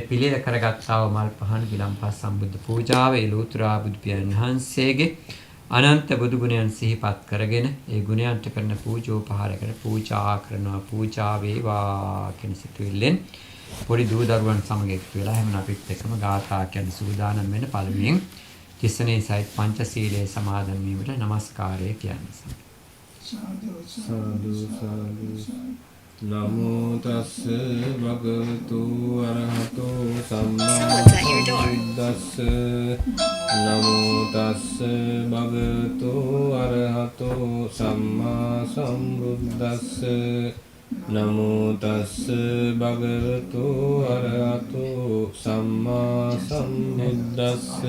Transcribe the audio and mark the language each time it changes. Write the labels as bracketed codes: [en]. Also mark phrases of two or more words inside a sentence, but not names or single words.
[si] පිළියෙල කරගත්තා වූ මල් පහන් ගිලම්පස් සම්බුද්ධ පූජාව එලෝතුරා බුදු පියාණන් වහන්සේගේ අනන්ත බුදු ගුණයන් සිහිපත් කරගෙන ඒ ගුණයන්ට කරන පූජෝපහාරකට පූජා කරනවා පූජා වේවා කියන සිතුවිල්ලෙන් පොඩි දූ දරුවන් සමග එක්තු වෙලා හැමන අපිත් එක්කම ගාථා කියන සූදානම් වෙන පළමුවෙන් තිස්සනේ සයිත් පංචශීලයේ සමාදන් වීමට নমස්කාරය කියන්නේ. [pi] සාදු සාදු නමෝ තස්ස භගවතු අරහතෝ සම්මා සම්බුද්දස්ස නමෝ තස්ස භගවතු අරහතෝ සම්මා සම්බුද්දස්ස නමෝ තස්ස භගවතු අරහතෝ සම්මා සම්බුද්දස්ස